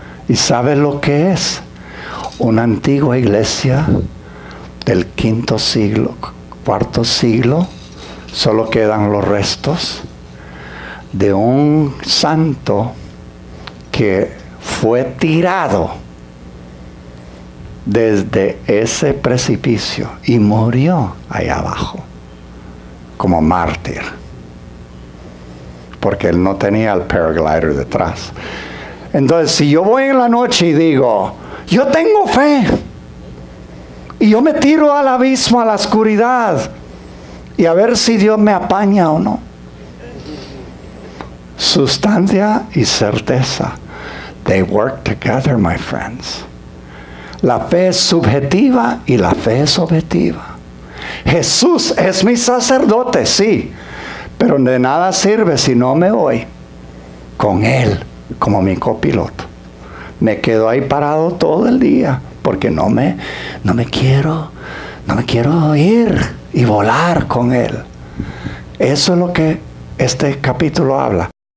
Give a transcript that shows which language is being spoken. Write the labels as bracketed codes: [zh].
[es] ¿Y sabes lo que es? Una antigua iglesia del quinto siglo, cuarto siglo, solo quedan los restos de un santo que fue tirado desde ese precipicio y murió allá abajo como mártir, porque él no tenía el paraglider detrás. Entonces, si yo voy en la noche y digo, yo tengo fe, y yo me tiro al abismo, a la oscuridad, y a ver si Dios me apaña o no. Sustancia y certeza, [en] they work together, my friends. [es] La fe es subjetiva y la fe es objetiva. Jesús es mi sacerdote, sí, pero de nada sirve si no me voy con Él como mi copiloto. Me quedo ahí parado todo el día porque no me quiero ir y volar con Él. Eso es lo que este capítulo habla.